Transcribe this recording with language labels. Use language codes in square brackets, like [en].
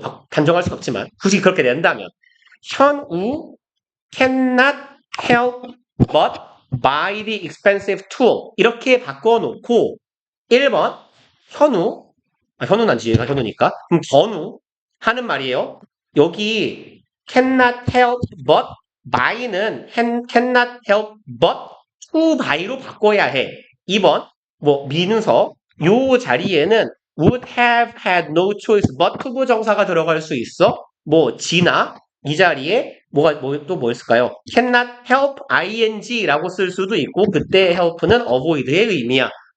[ko] 단정할 수 없지만 굳이 그렇게 낸다면 현우 [en] cannot help but buy the expensive tool [ko] 이렇게 바꿔놓고 1번 현우는 아니지 얘가 현우니까 그럼 번우 하는 말이에요. 여기 [en] cannot help but buy는 cannot help but to buy로 [ko] 바꿔야 해. 2번 민서 요 자리에는 [en] would have had no choice but [ko] 투부정사가 들어갈 수 있어. 지나 이 자리에 또 있을까요? [en] cannot help ing [ko] 라고 쓸 수도 있고 그때 help는 avoid의 의미야.